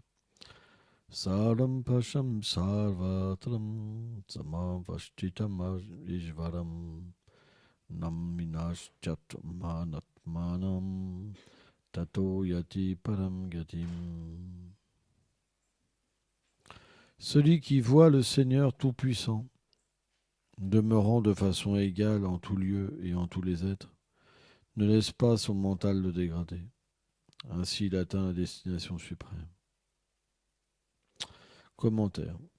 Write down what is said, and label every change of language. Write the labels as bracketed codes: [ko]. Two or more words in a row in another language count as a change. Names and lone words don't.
[sa] Saram Pasham Sarvatram Samavashtitam Ishvaram Naminas Chatmanatmanam Tato Yati Param Gatim. [fr] Celui qui voit le Seigneur Tout-Puissant, demeurant de façon égale en tout lieu et en tous les êtres, ne laisse pas son mental le dégrader. Ainsi, il atteint la destination suprême. Commentaire.